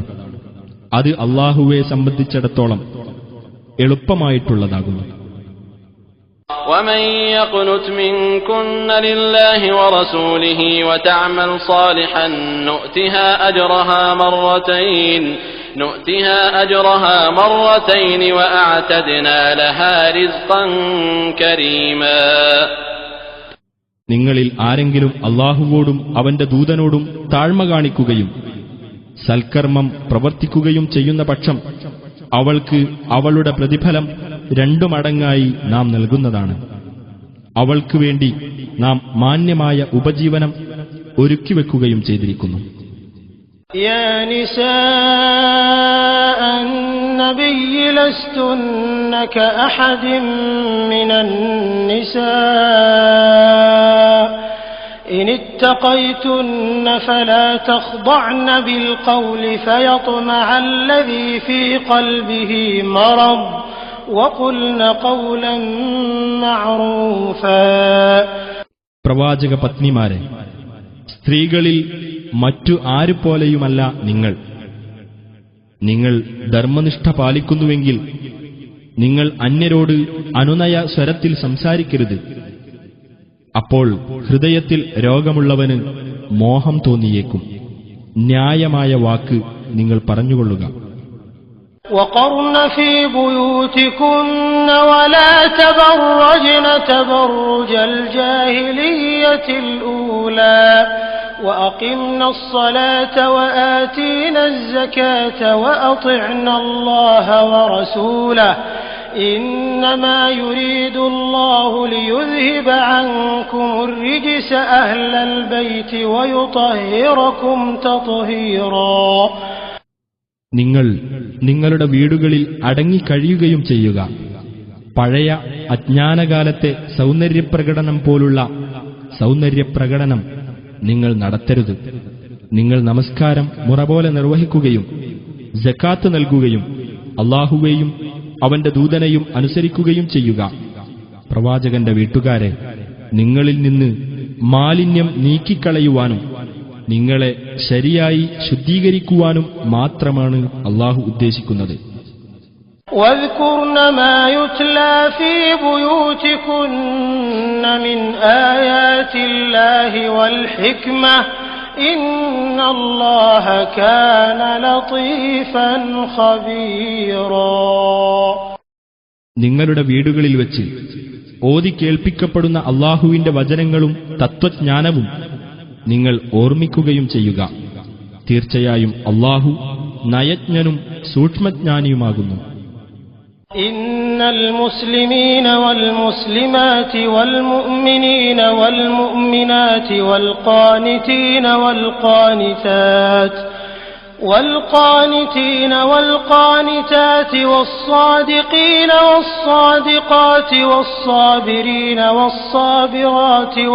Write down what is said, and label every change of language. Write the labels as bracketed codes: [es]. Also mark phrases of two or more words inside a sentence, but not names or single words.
[ml] അത് അല്ലാഹുവെ സംബന്ധിച്ചിടത്തോളം എളുപ്പമായിട്ടുള്ളതാകുന്നു. [ar] ومن يقنت منكن لله ورسوله وتعمل صالحا نؤتها أجرها مرتين وأعتدنا لها رزقا كريما. [ml] നിങ്ങളിൽ ആരെങ്കിലും അല്ലാഹുവോടും അവന്റെ ദൂതനോടും താഴ്മ കാണിക്കുകയും സൽക്കർമ്മം പ്രവർത്തിക്കുകയും ചെയ്യുന്ന പക്ഷം അവൾക്ക് അവളുടെ പ്രതിഫലം 2 മടങ്ങായി നാം നൽകുന്നതാണ്. അവൾക്ക് വേണ്ടി നാം മാന്യമായ ഉപജീവനം ഒരുക്കിവെക്കുകയും ചെയ്തിരിക്കുന്നു. [ar] يا نساء النبي لستن كأحد من النساء إن اتقيتن فلا تخضعن بالقول فيطمع الذي في قلبه مرض وقلن قولا معروفا. [ml] പ്രവാചക പത്നിമാരെ, സ്ത്രീകളിൽ മറ്റു ആരുപോലെയുമല്ല നിങ്ങൾ. നിങ്ങൾ ധർമ്മനിഷ്ഠ പാലിക്കുന്നുവെങ്കിൽ നിങ്ങൾ അന്യരോട് അനുനയ സ്വരത്തിൽ സംസാരിക്കരുത്. അപ്പോൾ ഹൃദയത്തിൽ രോഗമുള്ളവന് മോഹം തോന്നിയേക്കും. ന്യായമായ വാക്ക് നിങ്ങൾ പറഞ്ഞുകൊള്ളുക. [ar] وقرن في بيوتكن ولا تبرجن تبرج الجاهلية الأولى وأقمنا الصلاة وآتينا الزكاة وأطعنا الله ورسوله إنما يريد الله ليذهب عنكم الرجس أهل البيت ويطهركم تطهيرا. [ml] നിങ്ങൾ നിങ്ങളുടെ വീടുകളിൽ അടങ്ങിക്കഴിയുകയും ചെയ്യുക. പഴയ അജ്ഞാനകാലത്തെ സൗന്ദര്യപ്രകടനം പോലുള്ള സൗന്ദര്യപ്രകടനം നിങ്ങൾ നടത്തരുത്. നിങ്ങൾ നമസ്കാരം മുറപോലെ നിർവഹിക്കുകയും സക്കാത്ത് നൽകുകയും അല്ലാഹുവേയും അവന്റെ ദൂതനെയും അനുസരിക്കുകയും ചെയ്യുക. പ്രവാചകന്റെ വീട്ടുകാരെ, നിങ്ങളിൽ നിന്ന് മാലിന്യം നീക്കിക്കളയുവാനും നിങ്ങളെ ശരിയായി ശുദ്ധീകരിക്കുവാനും മാത്രമാണ് അല്ലാഹു ഉദ്ദേശിക്കുന്നത്. [ar] واذكرن ما يتلى في بيوتكن من آيات الله والحكمة إن الله كان لطيفا خبيرا. [ml] നിങ്ങളുടെ വീടുകളിൽ വെച്ച് ഓതി കേൾപ്പിക്കപ്പെടുന്ന അല്ലാഹുവിന്റെ വചനങ്ങളും തത്വജ്ഞാനവും നിങ്ങൾ ഓർമ്മിക്കുകയും ചെയ്യുക. തീർച്ചയായും അല്ലാഹു നയജ്ഞനും സൂക്ഷ്മജ്ഞാനിയുമാകുന്നു. [ar] إن المسلمين والمسلمات والمؤمنين والمؤمنات والقانتين والقانتات والصادقين والصادقات والصابرين والصابرات